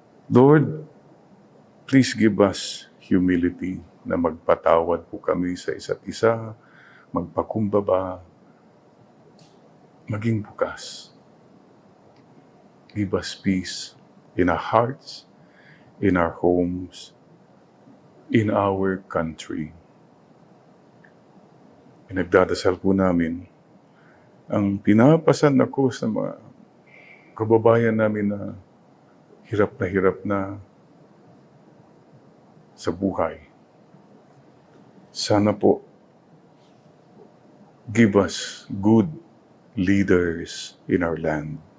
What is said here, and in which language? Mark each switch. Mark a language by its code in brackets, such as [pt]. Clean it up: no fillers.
[en] Lord, please give us humility [tl] na magpatawad po kami sa isa't isa, magpakumbaba, maging bukas. [en] Give us peace in our hearts, in our homes, in our country. [tl] Pinagdadasal po namin ang pinapasan na krus ng mga kababayan namin na hirap na sa buhay. Sana po, [en] give us good leaders in our land.